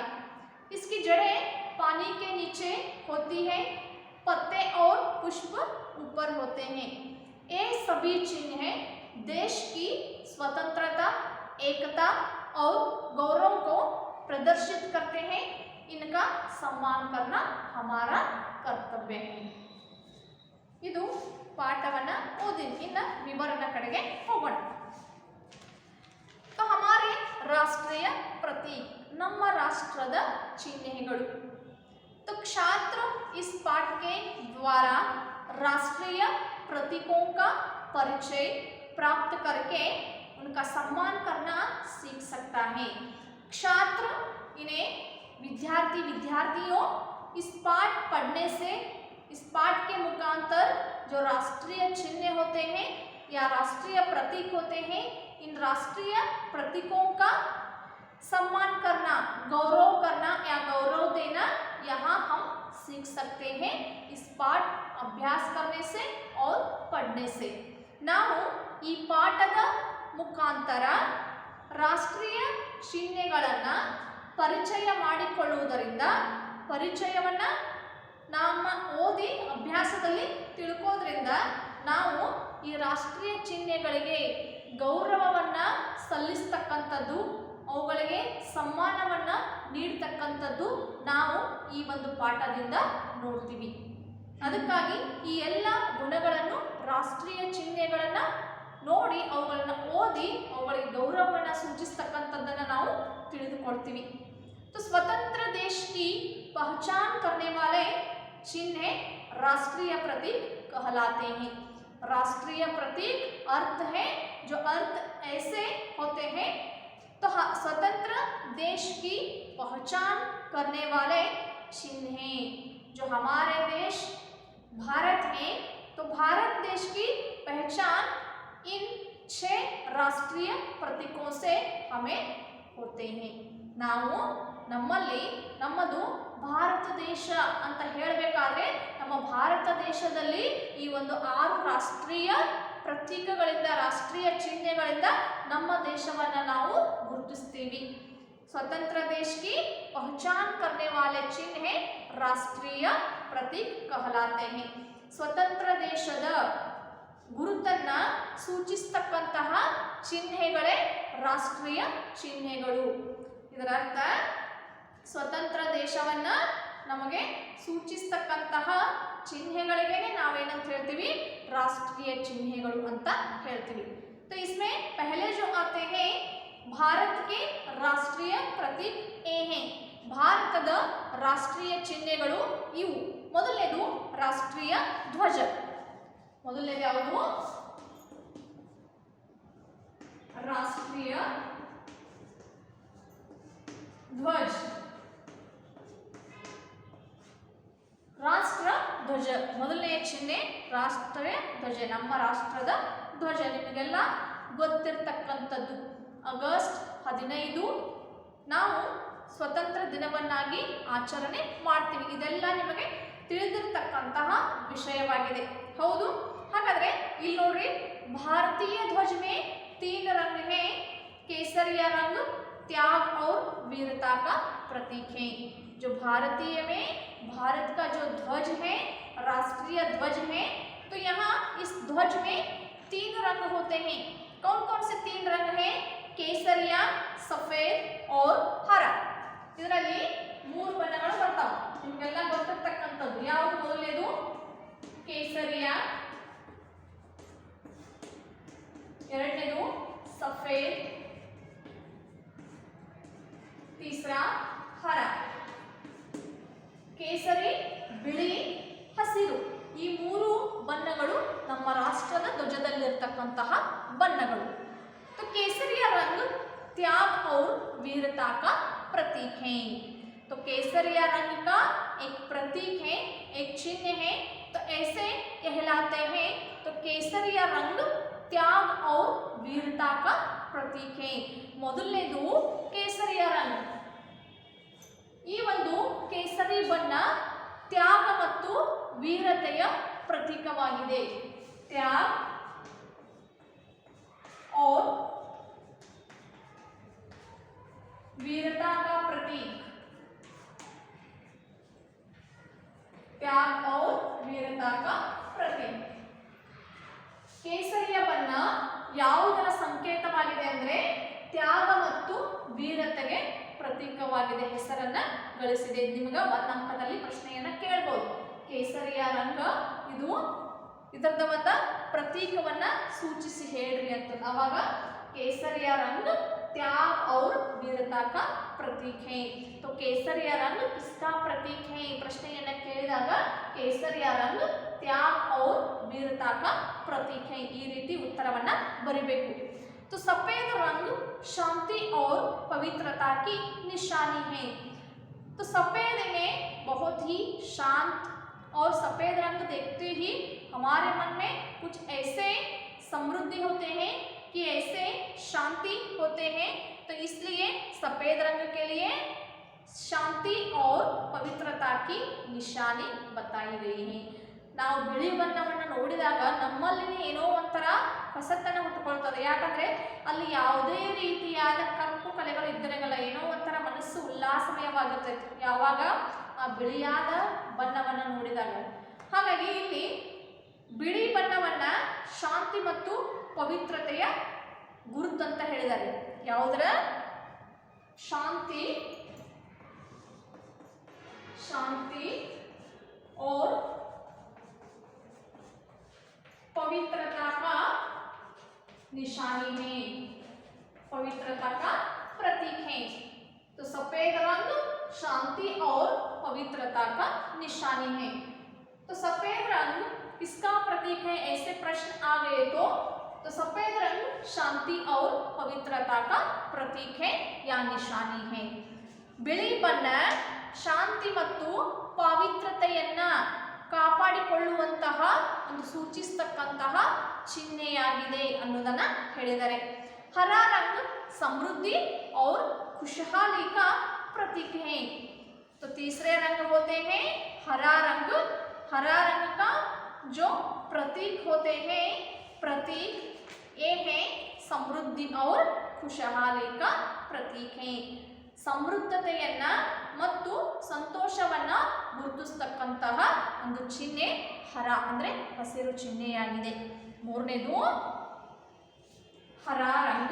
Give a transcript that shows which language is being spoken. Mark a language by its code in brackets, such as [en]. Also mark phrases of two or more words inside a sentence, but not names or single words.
[hi] इसकी जड़ें पानी के नीचे होती है, पत्ते और पुष्प ऊपर होते हैं। ये सभी चिन्ह देश की स्वतंत्रता, एकता और गौरव को प्रदर्शित करते हैं। इनका सम्मान करना हमारा कर्तव्य है। [kn] ಇದು ಪಾಠವನ್ನ ಓದಿ ಇನ್ನು ವಿವರಣ ಕಡೆಗೆ ಹೋಗೋಣ। [hi] तो हमारे राष्ट्रीय प्रतीक [kn] ನಮ್ಮ ರಾಷ್ಟ್ರದ ಚಿಹ್ನೆಗಳು। [hi] तो छात्र इस पाठ के द्वारा राष्ट्रीय प्रतीकों का परिचय प्राप्त करके उनका सम्मान करना सीख सकता है। छात्र इन्हें विद्यार्थियों इस पाठ पढ़ने से, इस पाठ के मुखांतर जो राष्ट्रीय चिन्ह होते हैं या राष्ट्रीय प्रतीक होते हैं, इन राष्ट्रीय प्रतीकों का सम्मान करना, गौरव करना या गौरव देना यहाँ हम सीख सकते हैं इस पाठ अभ्यास करने से और पढ़ने से। [kn] ನಾವು ಈ ಪಾಠದ ಮುಖಾಂತರ ರಾಷ್ಟ್ರೀಯ ಚಿಹ್ನೆಗಳನ್ನು ಪರಿಚಯ ಮಾಡಿಕೊಳ್ಳುವುದರಿಂದ, ಪರಿಚಯವನ್ನು ನಮ್ಮ ಓದಿ ಅಭ್ಯಾಸದಲ್ಲಿ ತಿಳ್ಕೋದ್ರಿಂದ ನಾವು ಈ ರಾಷ್ಟ್ರೀಯ ಚಿಹ್ನೆಗಳಿಗೆ ಗೌರವವನ್ನು ಸಲ್ಲಿಸ್ತಕ್ಕಂಥದ್ದು, ಅವುಗಳಿಗೆ ಸಮ್ಮಾನವನ್ನು ನೀಡ್ತಕ್ಕಂಥದ್ದು ನಾವು ಈ ಒಂದು ಪಾಠದಿಂದ ನೋಡ್ತೀವಿ। ಅದಕ್ಕಾಗಿ ಈ ಎಲ್ಲ ಗುಣಗಳನ್ನು, ರಾಷ್ಟ್ರೀಯ ಚಿಹ್ನೆಗಳನ್ನು ನೋಡಿ ಅವುಗಳನ್ನು ಓದಿ ಅವುಗಳಿಗೆ ಗೌರವವನ್ನು ಸೂಚಿಸ್ತಕ್ಕಂಥದ್ದನ್ನು ನಾವು ತಿಳಿದುಕೊಳ್ತೀವಿ। [hi] तो स्वतंत्र देश की पहचान करने वाले चिन्ह राष्ट्रीय प्रतीक कहलाते हैं। राष्ट्रीय प्रतीक अर्थ है, जो अर्थ ऐसे होते हैं। तो स्वतंत्र देश की पहचान करने वाले चिन्ह हैं जो हमारे देश भारत है। तो भारत देश की पहचान इन 6 राष्ट्रीय प्रतीकों से हमें होते हैं। [kn] ನಾವು ನಮ್ಮಲ್ಲಿ ನಮ್ಮದು ಭಾರತ ದೇಶ ಅಂತ ಹೇಳಬೇಕಾದ್ರೆ ನಮ್ಮ ಭಾರತ ದೇಶದಲ್ಲಿ ಈ ಒಂದು 6 ರಾಷ್ಟ್ರೀಯ ಪ್ರತೀಕಗಳಿಂದ, ರಾಷ್ಟ್ರೀಯ ಚಿಹ್ನೆಗಳಿಂದ ನಮ್ಮ ದೇಶವನ್ನು ನಾವು ಗುರುತಿಸ್ತೀವಿ। [hi] स्वतंत्र देश की पहचान करने वाले चिन्ह राष्ट्रीय प्रतीक कहलाते हैं। [kn] स्वतंत्र ದೇಶದ ಗುರುತನ್ನ ಸೂಚಿಸತಕ್ಕಂತಹ ಚಿಹ್ನೆಗಳೇ ರಾಷ್ಟ್ರೀಯ ಚಿಹ್ನೆಗಳು। ಇದರ ಅರ್ಥ ಸ್ವತಂತ್ರ ದೇಶವನ್ನ ನಮಗೆ ಸೂಚಿಸತಕ್ಕಂತಹ ಚಿಹ್ನೆಗಳಿಗೆ ನಾವೇನಂತ ಹೇಳ್ತೀವಿ, ರಾಷ್ಟ್ರೀಯ ಚಿಹ್ನೆಗಳು ಅಂತ ಹೇಳ್ತೀವಿ। [hi] तो इसमें पहले जो आते हैं भारत के राष्ट्रीय प्रतीक ए हैं। [kn] ಭಾರತದ ರಾಷ್ಟ್ರೀಯ ಚಿಹ್ನೆಗಳು ಇವು। ಮೊದಲನೇದು ರಾಷ್ಟ್ರೀಯ ಧ್ವಜ। ಮೊದಲನೇದು ಯಾವುದು? ರಾಷ್ಟ್ರೀಯ ಧ್ವಜ। ರಾಷ್ಟ್ರ ಧ್ವಜ ಮೊದಲನೆಯ ಚಿಹ್ನೆ ರಾಷ್ಟ್ರೀಯ ಧ್ವಜ, ನಮ್ಮ ರಾಷ್ಟ್ರದ ಧ್ವಜ ನಿಮಗೆಲ್ಲ ಗೊತ್ತಿರತಕ್ಕಂಥದ್ದು। ಆಗಸ್ಟ್ 15 ನಾವು ಸ್ವತಂತ್ರ ದಿನವನ್ನಾಗಿ ಆಚರಣೆ ಮಾಡ್ತೀವಿ। ಇದೆಲ್ಲ ನಿಮಗೆ ತಿಳಿದಿರತಕ್ಕಂತಹ ವಿಷಯವಾಗಿದೆ, ಹೌದು? ಹಾಗಾದ್ರೆ ಇಲ್ಲಿ ನೋಡ್ರಿ, ಭಾರತೀಯ ಧ್ವಜ [hi] में 3 रंग है। केसरिया रंग त्याग और वीरता का प्रतीक है। जो भारतीय में भारत का जो ध्वज है, राष्ट्रीय ध्वज है, तो यहाँ इस ध्वज में 3 रंग होते हैं। कौन कौन से 3 रंग हैं? केसरिया, सफेद और हरा। [kn] ಇದರಲ್ಲಿ 3 ಬಣ್ಣಗಳು ಬರ್ತಾವೆ, ನಿಮಗೆಲ್ಲ ಗೊತ್ತಿರತಕ್ಕಂಥದ್ದು। ಯಾವುದು ಮೊದಲನೇದು? ಕೇಸರಿಯ, [hi] सफेद, तीसरा हरा, [kn] ಕೇಸರಿ, ಬಿಳಿ, ಹಸಿರು ಈ ಮೂರು ಬಣ್ಣಗಳು ನಮ್ಮ ರಾಷ್ಟ್ರದ ಧ್ವಜದಲ್ಲಿರ್ತಕ್ಕಂತಹ ಬಣ್ಣಗಳು. [hi] तो केसरिया रंग त्याग और वीरता का प्रतीक है. तो केसरिया रंग का एक प्रतीक है, एक चिन्ह है. तो ऐसे कहलाते हैं. तो केसरिया रंग त्याग और वीरता का प्रतीक है. [kn] ಮೊದಲನೇದು ಕೇಸರಿಯ ರಂಗ್. ಈ ಒಂದು ಕೇಸರಿ ಬಣ್ಣ ತ್ಯಾಗ ಮತ್ತು ವೀರತೆಯ ಪ್ರತೀಕವಾಗಿದೆ. [hi] ತ್ಯಾಗ और वीरता का प्रतीक, त्याग और वीरता का प्रतीक. [kn] ಕೇಸರಿಯ ಬಣ್ಣ ಯಾವುದರ ಸಂಕೇತವಾಗಿದೆ ಅಂದ್ರೆ ತ್ಯಾಗ ಮತ್ತು ವೀರತೆಗೆ ಪ್ರತೀಕವಾಗಿದೆ, ಹೆಸರನ್ನ ಗಳಿಸಿದೆ. ನಿಮಗೆ ಒಂದು ಅಂಕದಲ್ಲಿ ಪ್ರಶ್ನೆಯನ್ನ ಕೇಳಬಹುದು. ಕೇಸರಿಯ ರಂಗ ಇದು ಇದರದ ಒಂದು ಪ್ರತೀಕವನ್ನ ಸೂಚಿಸಿ ಹೇಳ್ರಿ ಅಂತ. ಅವಾಗ ಕೇಸರಿಯ [hi] ರಂग त्याग और वीरता का प्रतीक है. तो केसरिया रंग किसका प्रतीक है [kn] ಪ್ರಶ್ನೆಯನ್ನ ಕೇಳಿದಾಗ ಕೇಸರಿಯ [hi] रंग त्याग और वीरता का प्रतीक है. [kn] ಈ ರೀತಿ ಉತ್ತರವನ್ನ ಬರಿಬೇಕು. [hi] तो सफेद रंग शांति और पवित्रता की निशानी है. तो सफेद में बहुत ही शांत और सफेद रंग देखते ही हमारे मन में कुछ ऐसे समृद्धि होते हैं कि ऐसे शांति होते हैं. तो इसलिए सफेद रंग के लिए शांति और पवित्रता की निशानी बताई गई है. [kn] ನಾವು ಬಿಳಿ ಬಣ್ಣವನ್ನು ನೋಡಿದಾಗ ನಮ್ಮಲ್ಲಿ ಏನೋ ಒಂಥರ ಹೊಸತನ ಹುಟ್ಟುಕೊಳ್ತದೆ. ಯಾಕಂದ್ರೆ ಅಲ್ಲಿ ಯಾವುದೇ ರೀತಿಯಾದ ಕಪ್ಪು ಕಲೆಗಳು ಇದ್ದರೆಗಲ್ಲ, ಏನೋ ಒಂಥರ ಮನಸ್ಸು ಉಲ್ಲಾಸಮಯವಾಗಿರ್ತೈತೆ ಯಾವಾಗ ಆ ಬಿಳಿಯಾದ ಬಣ್ಣವನ್ನು ನೋಡಿದಾಗ. ಹಾಗಾಗಿ ಇಲ್ಲಿ ಬಿಳಿ ಬಣ್ಣವನ್ನ ಶಾಂತಿ ಮತ್ತು ಪವಿತ್ರತೆಯ ಗುರುತು ಅಂತ ಹೇಳಿದ್ದಾರೆ. ಯಾವುದರ ಶಾಂತಿ, ಶಾಂತಿ [hi] और पवित्रता का निशानी है, पवित्रता का प्रतीक है. तो सफेद रंग शांति और पवित्रता का निशानी है. तो सफेद रंग किसका प्रतीक है, ऐसे प्रश्न आ गए तो सफेद रंग शांति और पवित्रता का प्रतीक है या निशानी है. [kn] बिಳಿ ಬಣ್ಣ ಶಾಂತಿ ಮತ್ತು ಪವಿತ್ರತೆಯನ್ನ ಕಾಪಾಡಿಕೊಳ್ಳುವಂತಹ ಒಂದು ಸೂಚಿಸತಕ್ಕಂತಹ ಚಿಹ್ನೆಯಾಗಿದೆ ಅನ್ನೋದನ್ನ ಹೇಳಿದ್ದಾರೆ. [hi] हरा रंग समृद्धि और खुशहाली का प्रतीक है. तो तीसरे रंग होते हैं हरा रंग. हरा रंग का जो प्रतीक होते हैं, प्रतीक ये है समृद्धि और खुशहाली का प्रतीक है. [kn] ಸಮೃದ್ಧತೆಯನ್ನ ಮತ್ತು ಸಂತೋಷವನ್ನ ಗುರುತಿಸತಕ್ಕಂತಹ ಒಂದು ಚಿಹ್ನೆ ಹರ ಅಂದ್ರೆ ಹಸಿರು ಚಿಹ್ನೆಯಾಗಿದೆ. [hi] ಮೂರನೇದು हरा रंग.